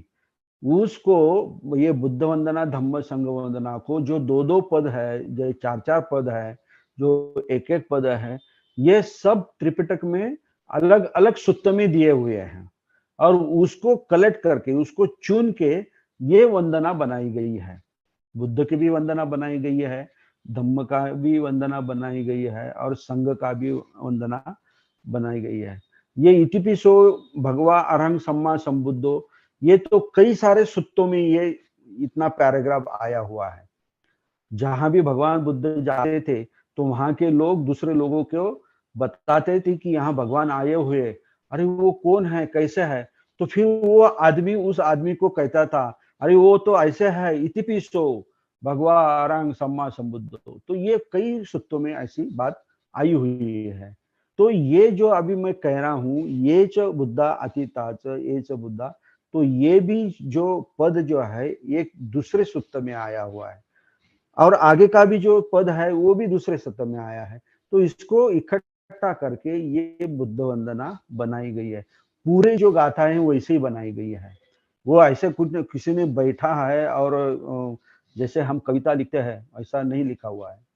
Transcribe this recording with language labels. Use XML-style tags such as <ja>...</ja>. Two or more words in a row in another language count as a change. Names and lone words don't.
<hi>उसको ये बुद्ध वंदना, धम्म, संघ वंदना को जो दो दो पद है, जो चार चार पद है, जो एक एक पद है, ये सब त्रिपिटक में अलग अलग सूत्र में दिए हुए हैं, और उसको कलेक्ट करके, उसको चुन के ये वंदना बनाई गई है। बुद्ध की भी वंदना बनाई गई है, धम्म का भी वंदना बनाई गई है, और संघ का भी वंदना बनाई गई है।</hi> <pi>ये इतिपिसो भगवा अरहं सम्मा संबुद्धो,</pi> <hi>ये तो कई सारे सूत्रों में ये इतना पैराग्राफ आया हुआ है। जहां भी भगवान बुद्ध जाते थे, तो वहां के लोग दूसरे लोगों को बताते थे कि यहाँ भगवान आए हुए। अरे वो कौन है, कैसे है? तो फिर वो आदमी उस आदमी को कहता था, अरे वो तो ऐसे है,</hi> <pi>इतिपिसो भगवा अरहं सम्मा संबुद्धो।</pi> <hi>तो ये कई सूत्रों में ऐसी बात आई हुई है। तो ये जो अभी मैं कह रहा हूं,</hi> <pi>ये च बुद्धा अतीताच ये च बुद्धा,</pi> <hi>तो ये भी जो पद जो है, एक दूसरे सूत्र में आया हुआ है, और आगे का भी जो पद है वो भी दूसरे सूत्र में आया है। तो इसको इकट्ठा करके ये बुद्ध वंदना बनाई गई है। पूरे जो गाथा है वैसे ही बनाई गई है। वो ऐसे कुछ किसी ने बैठा है और जैसे हम कविता लिखते हैं ऐसा नहीं लिखा हुआ है।</hi>